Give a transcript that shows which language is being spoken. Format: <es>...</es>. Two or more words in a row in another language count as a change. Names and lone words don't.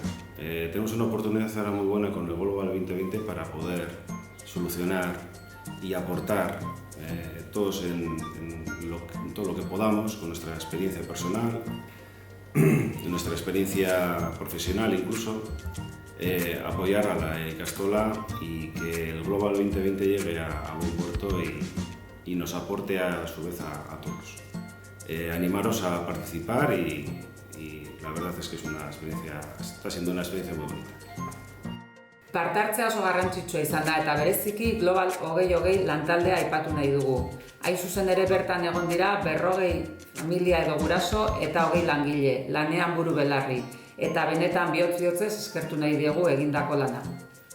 <es>Tenemos una oportunidad ahora muy buena con el Global 2020 para poder solucionar y aportar todos en todo lo que podamos, con nuestra experiencia personal, nuestra experiencia profesional incluso, apoyar a la Ikastola y que el Global 2020 llegue a buen puerto y nos aporte a su vez a todos. Animaros a participar y la verdad es que está siendo una experiencia muy bonita.</es> <eu>Parte hartzea oso garrantzitsua izan da eta bereziki Global 2020 lantaldea aipatu nahi dugu. Hain zuzen ere bertan egon dira 40 familia edo guraso eta 20 langile, lanean buru belarri. Eta benetan bihotz-bihotzez eskertu nahi diegu egindako lana.</eu>